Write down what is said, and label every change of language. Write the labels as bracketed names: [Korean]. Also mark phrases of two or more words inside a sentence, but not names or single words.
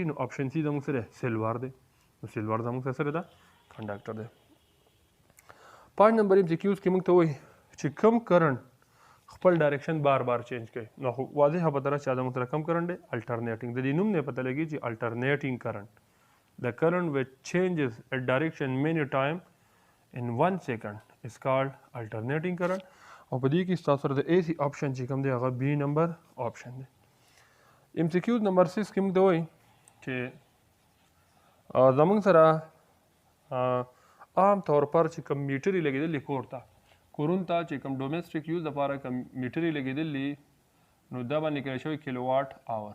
[Pashto] نو آپشن سی زموږ سره سلور دی نو سلور زموږ سره ده کنډکټر دی. 5 نمبر ام سی کیوز کې موږ ته وایي چې کم کرنټ خپل ډایرکشن بار بار چینج کوي. نو خو واضحه پته ده چې زموږ سره کم کرنټ دی الټرنیټینګ. د دې نوم نه پته لګي چې [English] alternating current د current which changes a direction many time in 1 second is called alternating current. [Pashto] او په دې کې ستاسو سره د اے سی آپشن چې کوم دی هغه بی نمبر آپشن دی. ام سی کیو نمبر 6 کې موږ ته وایي چې زموږ سره [Urdu] عام طور پر [Pashto] چې کوم میټرې لګېدلې کور ته کورونو ته چې کوم [English] domestic use [Pashto] لپاره کوم میټرې لګېدلې نو دا باندې لیکلی شوی [English] kilowatt hour.